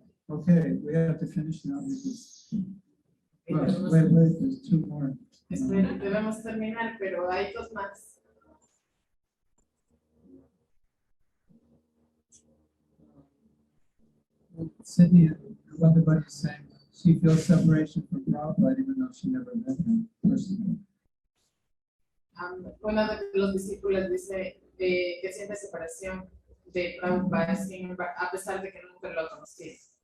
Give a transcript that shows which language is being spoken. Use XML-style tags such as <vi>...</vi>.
<en>Okay, we have to finish now because</en> <es>Y</es> <en>wait,</en> <es>debemos-</es> <en>there's two more.</en> <es>Debemos terminar, pero hay dos más.</es> <en>Sydney, what the buddy is saying, she feels separation from Prabhupada even though she never met him personally.</en> <es>Uno de los discípulos dice que siente separación de Prabhupada a pesar de que nunca lo conocí.</es>